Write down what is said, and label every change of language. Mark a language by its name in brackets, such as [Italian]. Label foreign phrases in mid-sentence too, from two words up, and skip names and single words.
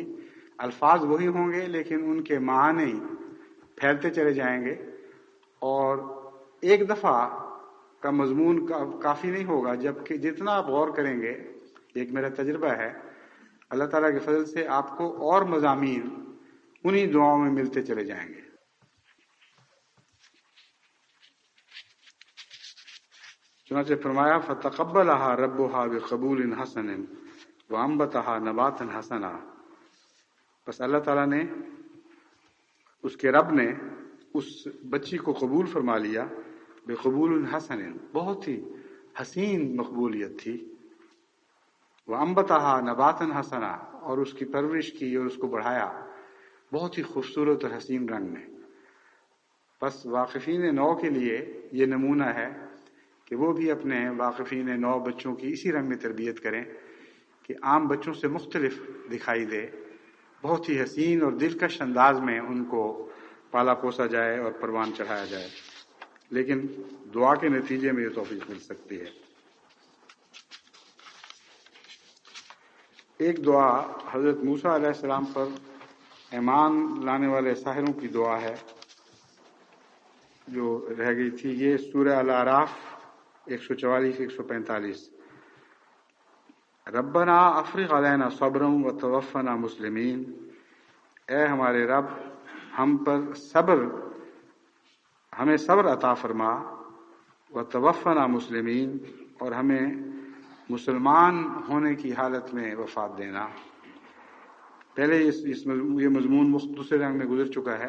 [Urdu] الفاظ وہی ہوں گے لیکن ان کے معنی پھیلتے چلے جائیں گے، اور ایک دفعہ کا مضمون کافی نہیں ہوگا، جبکہ جتنا آپ غور کریں گے، ایک میرا تجربہ ہے، اللہ تعالیٰ کے فضل سے آپ کو اور مضامین انہی دعاؤں میں ملتے چلے جائیں گے. چنانچہ فرمایا [Arabic] فتقبلها ربها بقبول حسن وأنبتها نباتا حسنا. [Urdu] بس اللہ تعالیٰ نے، اس کے رب نے اس بچی کو قبول فرما لیا. [Arabic] بقبول حسن, [Urdu] بہت ہی حسین مقبولیت تھی. [Arabic] وأنبتها نباتا حسنا, [Urdu] اور اس کی پرورش کی اور اس کو بڑھایا بہت ہی خوبصورت اور حسین رنگ میں. بس واقفین نو کے لیے یہ نمونہ ہے کہ وہ بھی اپنے واقفین نو بچوں کی اسی رنگ میں تربیت کریں کہ عام بچوں سے مختلف دکھائی دے، بہت ہی حسین اور دلکش انداز میں ان کو پالا پوسا جائے اور پروان چڑھایا جائے. لیکن دعا کے نتیجے میں یہ توفیق مل سکتی ہے. ایک دعا حضرت موسیٰ علیہ السلام پر ایمان لانے والے ساحروں کی دعا ہے جو رہ گئی تھی. یہ سورہ الاعراف 144-145. [Arabic] ربنا أفرغ علينا صبرا وتوفنا مسلمين, [Urdu] اے ہمارے رب ہمیں صبر عطا فرما, [Arabic] وتوفنا مسلمين, [Urdu] اور ہمیں مسلمان ہونے کی حالت میں وفات دینا. پہلے یہ مضمون دوسرے رنگ میں گزر چکا ہے.